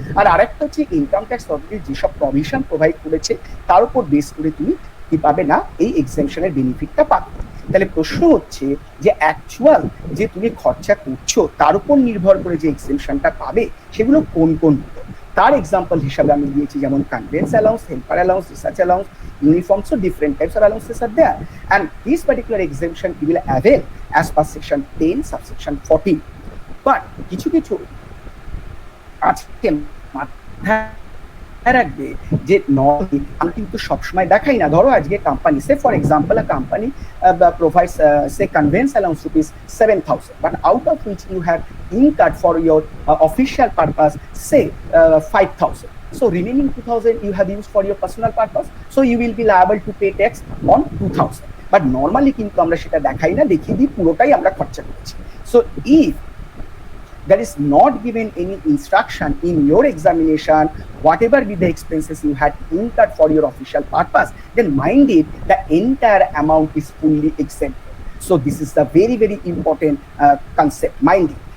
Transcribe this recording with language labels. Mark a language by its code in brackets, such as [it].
[bn] আর আরেকটা হচ্ছে income tax authority যেসব প্রভিশন প্রোভাইড করেছে তার উপর বেস করে তুমি কি পাবে না এই এক্সেমশনের বেনিফিটটা পাবে। তাহলে প্রশ্ন হচ্ছে যে অ্যাকচুয়াল যে তুমি খরচা করছো তার উপর নির্ভর করে যে এক্সেমশনটা পাবে সেগুলো কোন কোনগুলো। তার এক্সাম্পল হিসাবে আমি দিয়েছি যেমন convince allowance, helper allowance, research allowance, uniform, [en] so different types of allowances are there, and this particular exemption you will avail as per section 10 subsection 14. [bn] But কিছু কিছু আজকে মাথায় রাখবে যে নর্মালি আমি কিন্তু সবসময় দেখাই না। ধরো আজকে company, [en] Say for example a company provides say conveyance allowance rupees 7,000, but out of which you have incurred for your official purpose say 5,000. So remaining 2,000 you have used for your personal purpose, so you will be liable to pay tax on 2,000. But normally [bn] কিন্তু আমরা সেটা দেখাই না, দেখিয়ে দিই পুরোটাই আমরা খরচা করেছি। [en] So if there is not given any instruction in your examination, whatever be the expenses you had incurred for your official purpose, then mind it, the entire amount is fully exempted. So this is the very, very important concept, mind it.